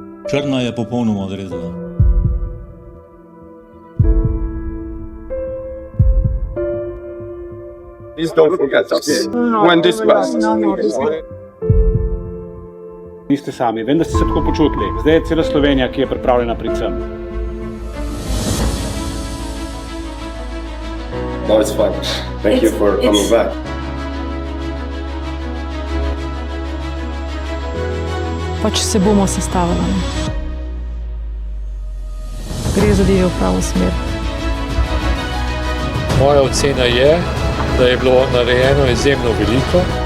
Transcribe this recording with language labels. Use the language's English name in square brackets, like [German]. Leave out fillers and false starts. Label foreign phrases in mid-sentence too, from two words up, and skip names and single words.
[Slovenian] Črna je popolnoma odrezana. [English] Please don't forget us when this passes. [Slovenian] Niste sami, vem, da ste se tako počutili. Zdaj je cela Slovenija, ki je pripravljena priti sem. [English] No, it's fine. Thank you for coming back. [Slovenian] Pač se bomo sestavili. Gre zadeve v pravo smer. Moja ocena je, da je bilo narejeno izjemno veliko.